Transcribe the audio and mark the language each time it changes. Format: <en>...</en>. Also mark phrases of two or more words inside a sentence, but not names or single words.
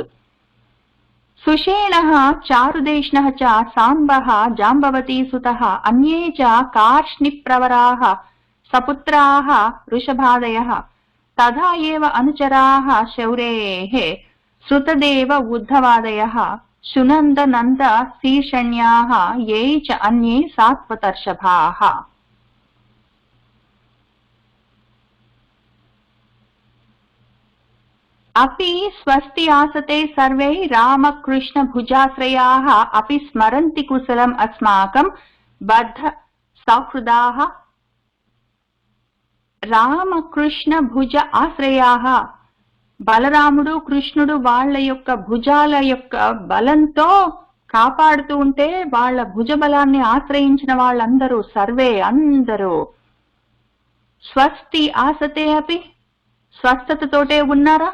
<sa>సుషేణః చారుదేష్ణః చ సాంబః జాంబవతీ సుతః అన్యే చ కార్ష్ణిప్రవరాः సపుత్రాः వృషభాదయः తథా ఏవ అనుచరాः శౌరేः శృతదేవ ఉద్ధవాదయः శునంద నంద శీర్షణ్యాः ఏ చ అన్యే సాత్వతర్షభాః. अपि स्वस्ति आसते सर्वे रामकृष्ण भुजाश्रयाः अपि स्मरन्ति कुशलम् अस्माकं बद्ध सौहृदाः. రామకృష్ణ భుజ ఆశ్రయాః</sa> <te>బలరాముడు కృష్ణుడు వాళ్ళ యొక్క భుజాల యొక్క బలంతో కాపాడుతూ ఉంటే వాళ్ళ భుజ బలాన్ని ఆశ్రయించిన వాళ్ళందరూ సర్వే అందరూ</te> <sa>స్వస్తి ఆసతే అపి</sa> <te>స్వస్థతతోటే ఉన్నారా.</te>